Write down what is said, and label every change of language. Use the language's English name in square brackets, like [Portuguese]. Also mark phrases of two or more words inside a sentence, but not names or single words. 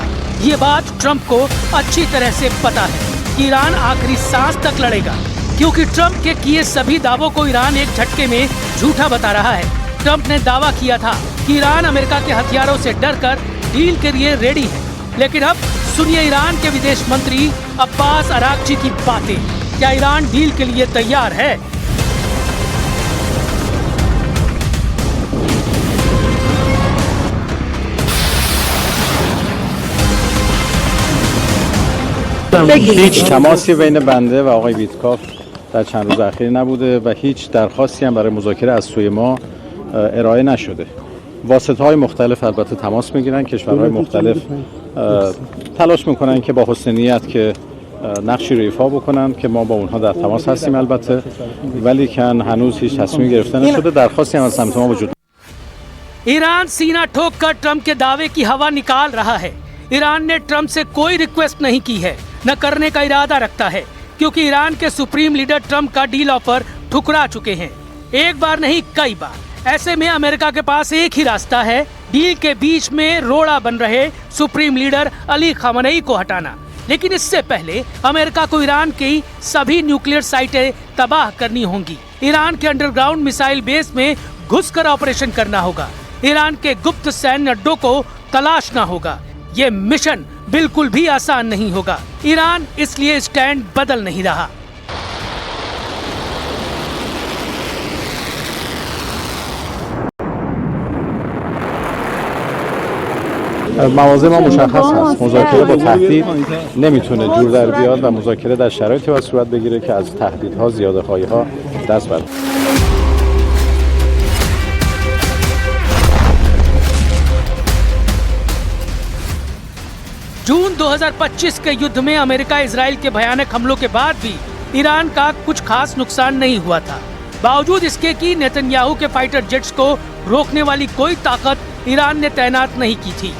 [Hindi] ये बात ट्रंप को अच्छी तरह से पता है कि ईरान आखिरी सांस तक लड़ेगा, क्योंकि ट्रंप के किए सभी दावों को ईरान एक झटके में झूठा बता रहा है। ट्रंप ने दावा किया था कि ईरान अमेरिका के हथियारों से डरकर डील के लिए रेडी है, लेकिन अब सुनिए ईरान के विदेश मंत्री अब्बास अरागची की बातें। क्या ईरान डील के लिए तैयार है? [Persian] هیچ تماسی بین بنده و آقای ویتکاف در چند روز اخیر نبوده و هیچ درخواستی هم برای مذاکره از سوی ما ارائه نشده. واسطه‌های مختلف البته تماس میگیرن، کشورهای مختلف تلاش میکنن که با حسن نیت که نقشی رو ایفا بکنن که ما با اونها در تماس هستیم البته، ولی کن هنوز هیچ تصمیمی گرفته نشده. درخواستی هم از سمت ما وجود [Hindi] ईरान सीना ठोककर ट्रंप के दावे की हवा निकाल रहा है। ईरान ने ट्रंप से कोई रिक्वेस्ट नहीं की है, न करने का इरादा रखता है, क्योंकि ईरान के [English] supreme leader [Hindi] ट्रंप का [English] deal offer [Hindi] ठुकरा चुके हैं, एक बार नहीं कई बार। ऐसे में अमेरिका के पास एक ही रास्ता है, डील के बीच में रोड़ा बन रहे सुप्रीम लीडर अली खamenei को हटाना। लेकिन इससे पहले अमेरिका को ईरान की सभी [English] nuclear sites [Hindi] तबाह करनी होंगी। ईरान के [English] underground missile base [Hindi] में घुसकर ऑपरेशन करना होगा। ईरान के गुप्त सैन्य अड्डों को तलाशना होगा। ये मिशन बिल्कुल भी आसान नहीं होगा। ईरान इसलिए स्टैंड बदल नहीं रहा। [Persian] مواضع ما مشخص هست. مذاکره با تهدید نمیتونه جور در بیاد و مذاکره در شرایطی باید صورت بگیره که از تهدیدها، زیاده‌خواهی‌ها دست برداره. [Hindi] जून 2025 के युद्ध में अमेरिका इजराइल के भयानक हमलों के बाद भी ईरान का कुछ खास नुकसान नहीं हुआ था। बावजूद इसके कि नेतन्याहू के [English] fighter jets [Hindi] को रोकने वाली कोई ताकत ईरान ने तैनात नहीं की थी।